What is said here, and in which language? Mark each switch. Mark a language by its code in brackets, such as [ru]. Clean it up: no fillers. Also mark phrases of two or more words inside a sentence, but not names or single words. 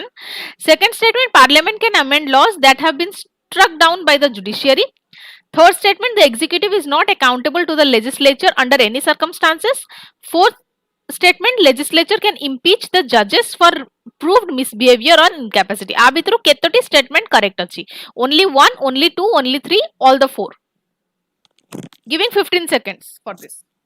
[en] Second statement, parliament can amend laws that have been struck down by the judiciary. Third statement, the executive is not accountable to the legislature under any circumstances. Fourth statement, legislature can impeach the judges for proved misbehavior or incapacity. [or] ଆ ଭିତରୁ କେତୋଟି [en] statement correct [or] ଅଛି? [en] Only one, only two, only three, all the four. Giving 15 seconds for this.